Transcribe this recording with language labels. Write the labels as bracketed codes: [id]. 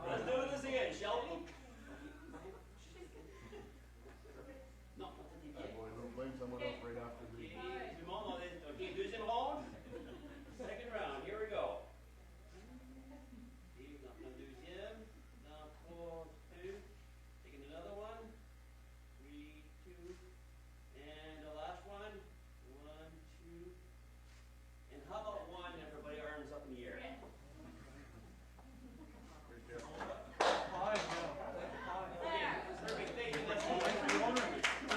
[en] Let's do this again, shall we? [fr] Non, on t'était bien. [en] Boy, don't blame someone else right after me. [fr] Okay, tout le monde, on est, ok, deuxième round. [en] Second round, here we go. [fr] Okay, dans le deuxième, dans 3, 2, [en] taking another one. 3, 2, and the last one. 1, 2, and how about one, everybody arms up in the air? Okay, perfect, thank you, let's